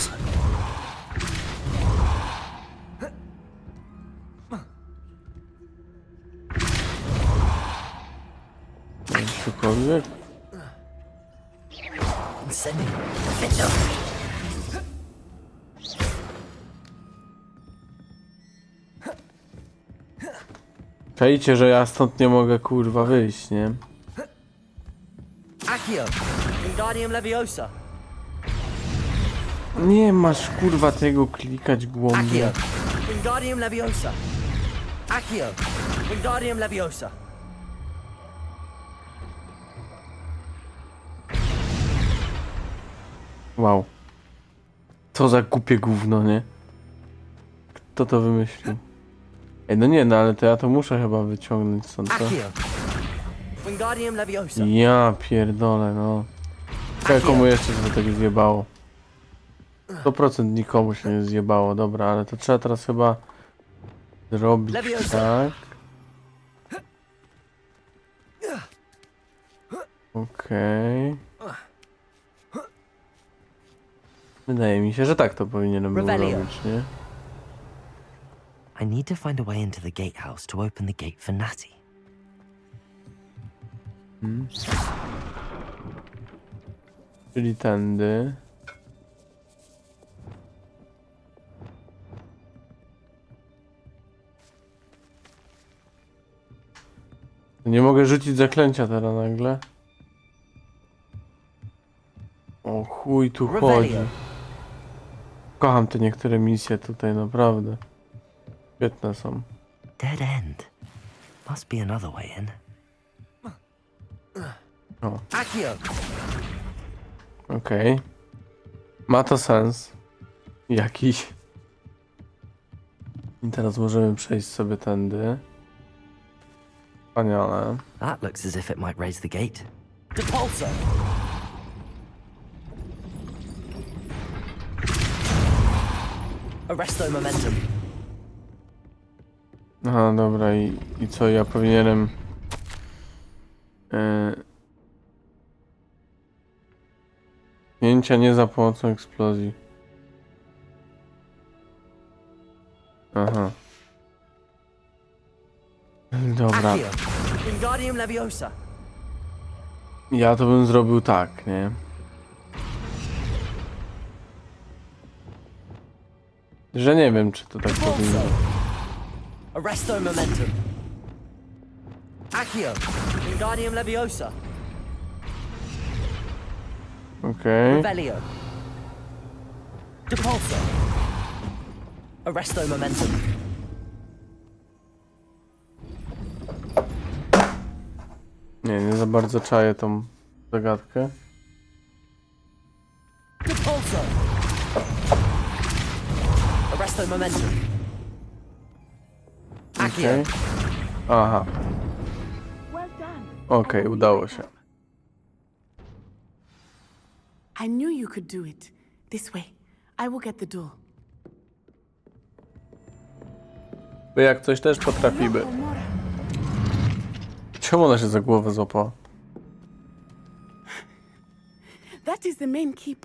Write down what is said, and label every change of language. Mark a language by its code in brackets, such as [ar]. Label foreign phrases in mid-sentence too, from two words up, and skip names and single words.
[pl] Cokolwiek? Incendio! Fitcho! Czajcie, że ja stąd nie mogę kurwa wyjść, nie? Accio! Wingardium Leviosa! Nie masz kurwa tego klikać głąbie. Accio! Wingardium Leviosa! Accio! Wingardium Leviosa! [en] Wow. [pl] Co za głupie gówno, nie? Kto to wymyślił? Ej, no nie, no ale to ja to muszę chyba wyciągnąć stąd, co? Accio! Wingardium Leviosa! Ja pierdolę, no. Komu jeszcze się to tak zjebało? 100% nikomu się nie zjebało, dobra, ale to trzeba teraz chyba zrobić tak. Okej. Wydaje mi się, że tak to powinienem był robić, nie? [en] I need to find a way into the gatehouse to open the gate for Natty. [pl] Czyli tędy. Nie mogę rzucić zaklęcia teraz nagle. O chuj tu chodzi. Kocham te niektóre misje tutaj, naprawdę. Świetne są. [en] Dead end. Must be another way in. [pl] O, Accio! okej. Ma to sens. Jakiś. I teraz możemy przejść sobie tędy. Wspaniale. [en] That looks as if it might raise the gate. Depulso! Arresto momentum. [pl] Aha, dobra, i co ja powinienem... Pchnięcia nie za pomocą eksplozji. Aha. Dobra. Accio! Wingardium Leviosa! Ja to bym zrobił tak, nie? Że nie wiem, czy to tak powinno. Arresto momentum. Accio! Wingardium Leviosa! Okej. Revelio! Depulso! Arresto momentum. Nie za bardzo czaję tą zagadkę. Depulso! Arresto momentum. Accio! Okej. Aha, [en] Well done. [pl] okej, udało się. [en] I knew you could do it. This way. I will get the door. [pl] By jak coś też potrafimy. Czemu ona się za głowę złapała? [en] That is the main keep.